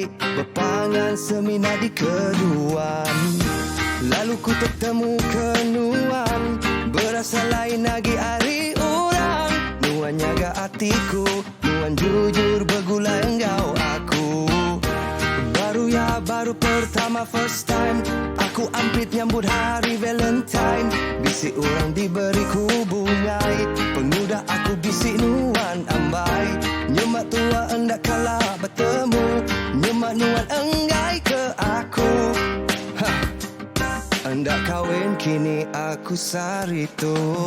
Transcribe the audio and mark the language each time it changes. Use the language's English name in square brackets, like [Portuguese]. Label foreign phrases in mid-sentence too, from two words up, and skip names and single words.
[Iban] Berpangan semina di keduan. Lalu ku bertemu kenuan. Berasa lain lagi hari orang. Nuan nyaga hatiku. Nuan jujur bergulai engkau aku. Baru pertama [English] first time. [Iban] Aku ampit nyambut hari Valentine. Bisik orang diberiku bungai. Pengudah aku bisik nuan ambai. Nyemak tua endak kalah bertemu. Nyemak nuan enggai ke aku. Hendak kahwin kini aku sarito.